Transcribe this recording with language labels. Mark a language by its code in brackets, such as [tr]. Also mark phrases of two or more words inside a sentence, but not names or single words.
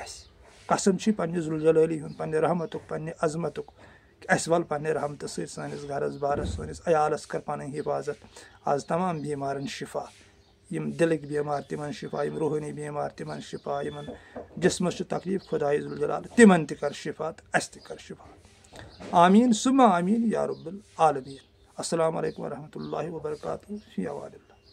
[ks] कसम पन्ने जुल जलाली हुन पन्ने रहमतुक पन्ने अजमतुक अस वल पन्ने रहमत सानिस घरस बारस सानिस अयालस कर पन हिफाजत आज तमाम बीमारन शिफा यम दिलक बीमार तिमन शिफा यम रूहानी बीमार तिमन शिफा यमन जिस्मस तकलीफ खुदाई जुल जलाल तिमन त कर शिफा अस त कर शिफा [ar] آمين ثم آمين يا رب العالمين السلام عليكم ورحمة الله وبركاته في أمان الله.